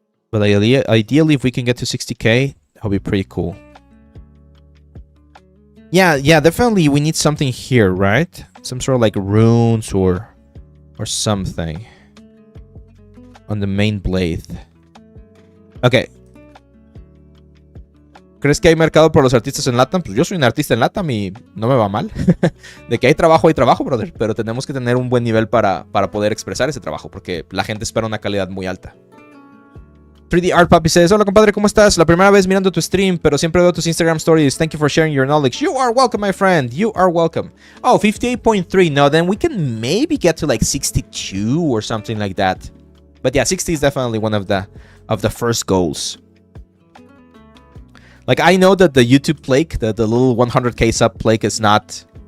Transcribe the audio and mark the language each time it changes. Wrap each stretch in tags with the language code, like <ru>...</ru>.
<en>But ideally, if we can get to 60k, that'll be pretty cool. Yeah, definitely we need something here, right? Some sort of like runes or something on the main blade. Okay.</en> <es>¿Crees que hay mercado por los artistas en LATAM? Pues yo soy un artista en LATAM y no me va mal. De que hay trabajo, brother. Pero tenemos que tener un buen nivel para poder expresar ese trabajo, porque la gente espera una calidad muy alta. 3D Art Papi says, hola compadre, ¿cómo estás? La primera vez mirando tu stream, pero siempre veo tus Instagram stories.</es> <en>Thank you for sharing your knowledge. You are welcome, my friend. You are welcome. Oh, 58.3. No, then we can maybe get to like 62 or something like that. But yeah, 60 is definitely one of the first goals. Like, I know that the YouTube plaque, the little 100k sub plaque is not...</en>